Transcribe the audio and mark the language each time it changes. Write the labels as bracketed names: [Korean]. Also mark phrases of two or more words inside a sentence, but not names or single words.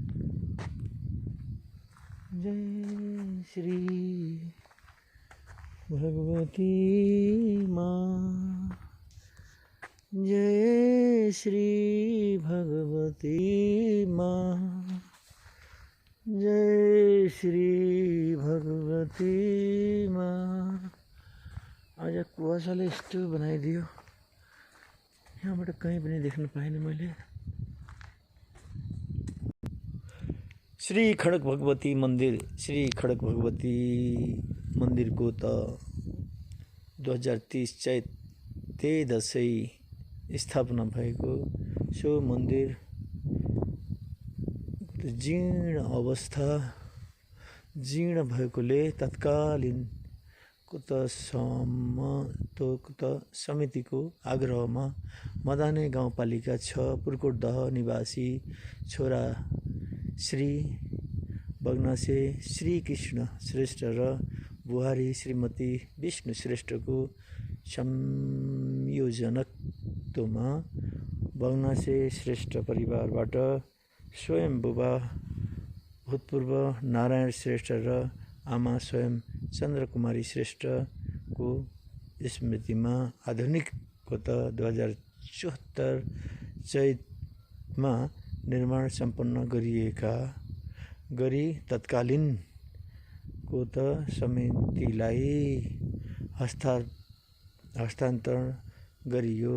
[Nepali] जय श्री भगवती माँ, जय श्री भगवती माँ, जय श्री भगवती माँ। आज कुवासाले यस्तो बनाइदियो, यहाँबाट कहीँ पनि देख्न पाइनँ मैले। श्री खड़क भगवती मंदिर। श्री खड़क भगवती मंदिर को त 2030 चैत 13 स्थापना भएको सो मन्दिर जीर्ण भएकोले तत्कालीन कुत समितिको आग्रहमा मदाने गाउँपालिका 6 पुर्कोट दह निवासी छोरा श्री बग्नासे श्री कृष्ण श्रेष्ठ र बुहारी श्रीमती विष्णु श्रेष्ठको संयोजकत्वमा बग्नासे श्रेष्ठ परिवारबाट स्वयं बुबा भूतपूर्व नारायण श्रेष्ठ र आमा स्वयं चन्द्रकुमारी श्रेष्ठको स्मृतिमा आधुनिक कोत 2074 चैतमा निर्माण सम्पन्न गरी तत्कालीन कोत समितिलाई हस्तान्तरण गरियो।